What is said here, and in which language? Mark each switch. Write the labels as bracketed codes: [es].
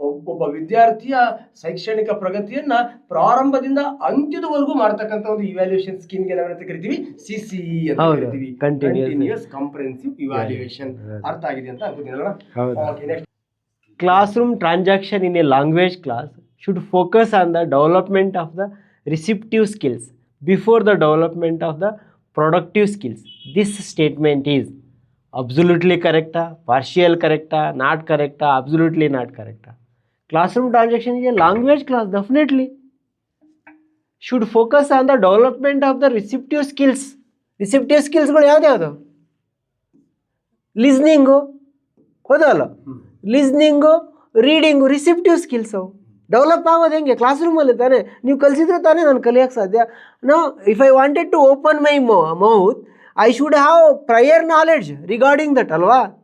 [kn] ಒಬ್ಬ ವಿದ್ಯಾರ್ಥಿಯ ಶೈಕ್ಷಣಿಕ ಪ್ರಗತಿಯನ್ನ ಪ್ರಾರಂಭದಿಂದ ಅಂತ್ಯದವರೆಗೂ ಮಾಡ್ತಕ್ಕಂಥ ಒಂದು ಇವ್ಯಾಲ್ಯೂಯೇಷನ್ ಸ್ಕೀಮ್ಗೆ ನಾವೇನಂತ ಕರಿತೀವಿ CCE ಅಂತ ಕರಿತೀವಿ, ಕಂಟಿನ್ಯೂಸ್ ಕಾಂಪ್ರಿಹೆನ್ಸಿವ್ ಇವ್ಯಾಲ್ಯೂಯೇಷನ್. ಅರ್ಥ ಆಗಿದೆ ಅಂತ ಅನ್ಕೋತೀನಲ್ಲ? Okay, next. [en] Classroom transaction in a language class should focus on the development of the receptive skills before the development of the productive skills. This statement is absolutely correct, partial correct, not correct, absolutely not correct. Classroom transaction in a language class definitely should focus on the development of the receptive skills. Receptive skills [kn] ಯಾವ್ದು? ಲಿಸ್ನಿಂಗು, ಹೌದಲ್ಲ? ಲಿಸ್ನಿಂಗು, reading, receptive skills ಅವು develop ಆಗೋದು ಹೆಂಗೆ? Class ರೂಮಲ್ಲಿ ತಾನೇ, ನೀವು ಕಲಿಸಿದ್ರೆ ತಾನೇ ನಾನು ಕಲಿಯೋಕ್ಕೆ ಸಾಧ್ಯ. [en] No, if I wanted to open my mouth I should have prior knowledge regarding that ಅಲ್ವಾ?